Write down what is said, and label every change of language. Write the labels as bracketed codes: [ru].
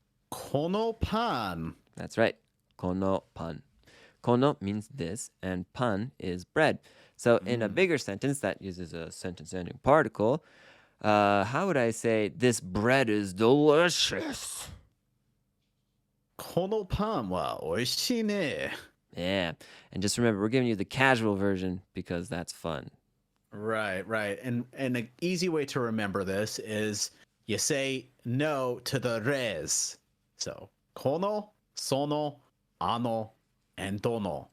[ja] このパン. [en] That's right. [ja] Kono pan. [en] Kono means this, and pan is bread. So in a bigger sentence that uses a sentence-ending particle, how would I say this bread is delicious? [ja] このパンは美味しいね. [en] Yeah. And just remember, we're giving you the casual version because that's fun. Right. And an easy way to remember this is you say no to the res. So, この, sono, ano, and dono.